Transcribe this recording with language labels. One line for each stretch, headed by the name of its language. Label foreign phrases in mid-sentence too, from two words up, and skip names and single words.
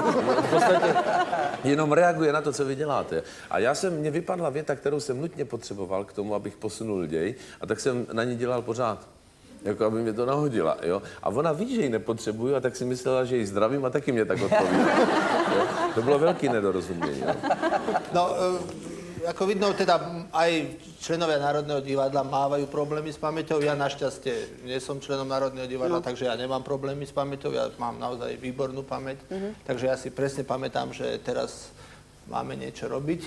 Czech: V podstatě jenom reaguje na to, co vy děláte. A mně vypadla věta, kterou jsem nutně potřeboval k tomu, abych posunul děj, a tak jsem na ní dělal pořád. Jako aby mě to nahodila, jo? A ona ví, že ji nepotřebuju, a tak si myslela, že ji zdravím a taky mě tak odpovídá. To bylo velký nedorozumění. Jo? No,
Slovak: ako vidno, teda aj členovia Národného divadla mávajú problémy s pamäťou. Ja našťastie nie som členom Národného divadla, takže ja nemám problémy s pamäťou. Ja mám naozaj výbornú pamäť. Takže ja si presne pamätám, že teraz máme niečo robiť.